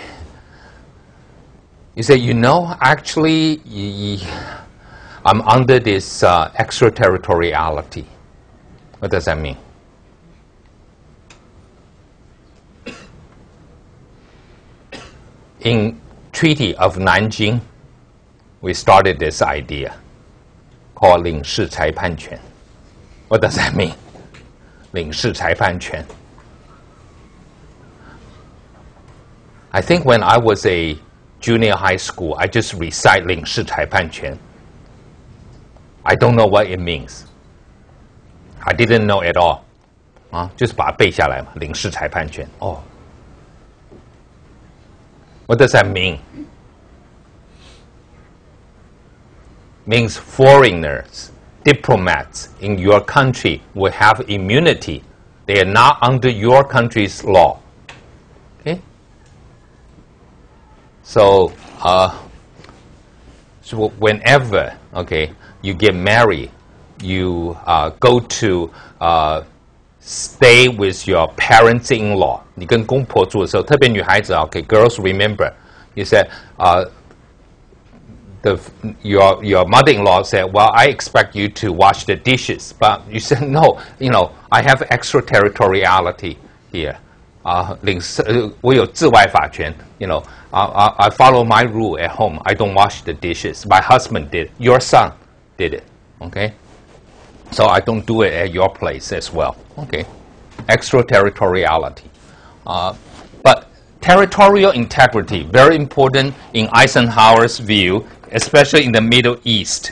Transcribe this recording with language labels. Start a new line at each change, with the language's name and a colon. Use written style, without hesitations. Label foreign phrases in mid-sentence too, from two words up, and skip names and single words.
English: You say, actually, I'm under this extraterritoriality. What does that mean? In Treaty of Nanjing, we started this idea called
Chinese: 领事裁判权.
English: What does that mean?
Chinese: 领事裁判权.
English: I think when I was a junior high school, I just recite
Chinese: 领事裁判权.
English: I don't know what it means. I didn't know at all.
Chinese: 就是把它背下来嘛，领事裁判权.
English: Oh. What does that mean? Means foreigners, diplomats in your country will have immunity. They are not under your country's law. Okay? So whenever, okay, you get married, you go to stay with your parents-in-law.
Chinese: 你跟公婆住的时候，特别女孩子
English: okay, girls remember. You said, your mother-in-law said, well, I expect you to wash the dishes. But you said, no, I have extraterritoriality here.
Chinese: 我有治外法权,
English: I follow my rule at home. I don't wash the dishes. My husband did. Your son did it. Okay? So I don't do it at your place as well. Okay? Extraterritoriality. But territorial integrity, very important in Eisenhower's view, especially in the Middle East.